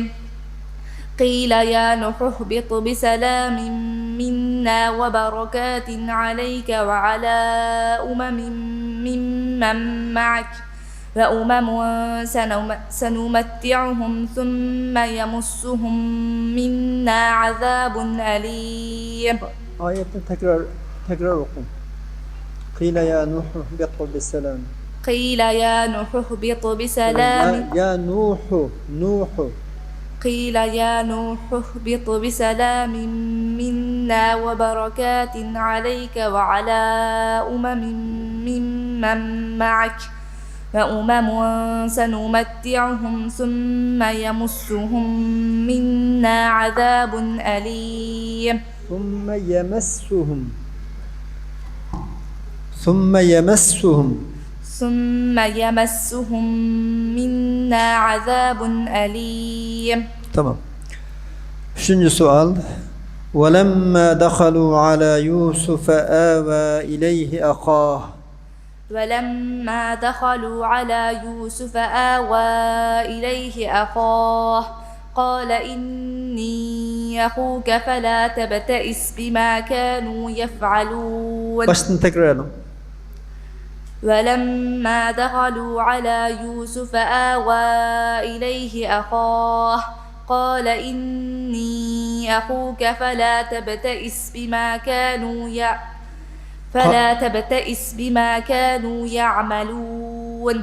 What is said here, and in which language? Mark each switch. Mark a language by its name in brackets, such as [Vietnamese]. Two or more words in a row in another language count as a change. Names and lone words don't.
[Arabic] قيل يا نوح اهبط بسلام منا وبركات عليك وعلى ممن معك وأمم سنمتعهم ثم يمسهم منا عذاب أليم. [Turkish] Ayetten tekrar oku. [Arabic] قيل يا نوح اهبط بسلام. قيل يا نوح اهبط بسلام. قيل يا نوح اهبط بسلام منا وبركات عليك وعلى ممن معك وأمم سنمتعهم ثم يمسهم منا عذاب أليم. ثم يمسهم منا عذاب أليم. [Turkish] Tamam. Üçüncü sual. [Arabic] ولما دخلوا على يوسف آوى إليه أخاه ولما دخلوا على يوسف آوى إليه أخاه قال إني أخوك فلا تبتئس بما كانوا يفعلون. [Turkish] Baştan tekrar edelim. [Arabic] ولما دخلوا على يوسف آوى إليه أخاه قال إني أخوك فلا تبتئس بما كانوا يعملون.